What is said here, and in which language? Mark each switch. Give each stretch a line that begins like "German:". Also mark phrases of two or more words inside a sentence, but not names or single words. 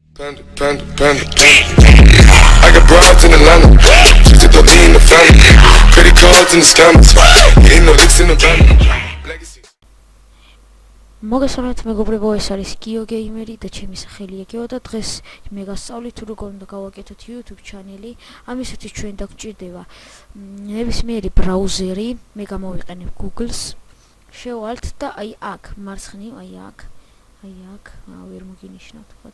English: I got broads in Atlanta. Just to be in the family. Credit cards and the scammers. Ain't no licks in the van.
Georgian: მოგესალმებით მეგობრებო, ეს არის გიო გეიმერი და ჩემი სახელია გიო და დღეს მე გასწავლით თუ როგორ უნდა გავაკეთოთ YouTube ჩანელი. ამისათვის ჩვენ დაგჭირდება ნებისმიერი ბრაუზერი, მე გამოვიყენებ Google-ს. შევალთ და აი აქ მარცხნივ, აი აქ ვერ მოგინიშნავთ ხოთი.